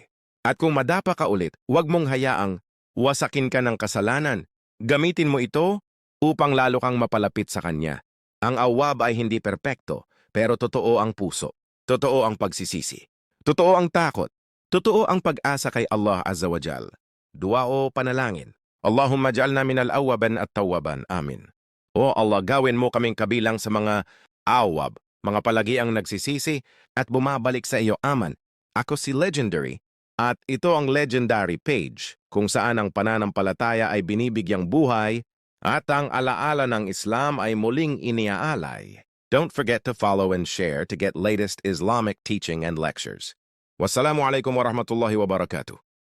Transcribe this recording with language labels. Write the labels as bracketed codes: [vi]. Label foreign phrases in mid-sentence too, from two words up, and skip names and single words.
[tl] At kung madapa ka ulit, huwag mong hayaang wasakin ka ng kasalanan. Gamitin mo ito upang lalo kang mapalapit sa Kanya. Ang awab ay hindi perpekto, pero totoo ang puso. Totoo ang pagsisisi. Totoo ang takot. Totoo ang pag-asa kay Allah [ar] عز وجل. [tl] Dua o panalangin. [ar] اللهم اجعلنا من الأوابين التوابين. آمين. [tl] O Allah, gawin mo kaming kabilang sa mga awab, mga palagiang nagsisisi at bumabalik sa iyo. [ar] Aman. [tl] Ako si Legendary at ito ang Legendary page kung saan ang pananampalataya ay binibigyang buhay at ang alaala ng Islam ay muling iniaalay. [en] Don't forget to follow and share to get latest Islamic teaching and lectures. [ar] والسلام عليكم ورحمة الله وبركاته.